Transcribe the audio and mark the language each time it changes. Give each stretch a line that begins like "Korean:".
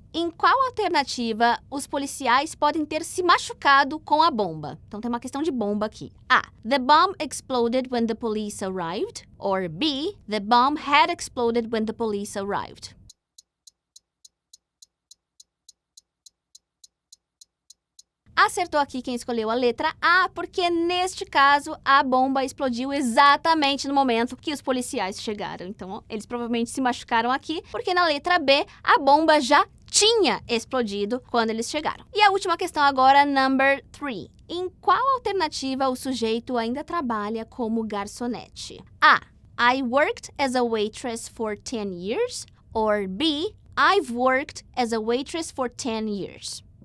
Portuguese: Em qual alternativa os policiais podem ter se machucado com a bomba? Então, tem uma questão de bomba aqui. A.
English: The bomb exploded when the police arrived. Or B. The bomb had exploded when the police arrived.
Portuguese: Acertou aqui quem escolheu a letra A, porque neste caso a bomba explodiu exatamente no momento que os policiais chegaram. Então, eles provavelmente se machucaram aqui, porque na letra B a bomba já tinha explodido quando eles chegaram. E a última questão agora,
English: number 3.
Portuguese: Em qual alternativa o sujeito ainda trabalha como garçonete? A.
English: I worked as a waitress for 10 years. Or B. I've worked as a waitress for 10 years.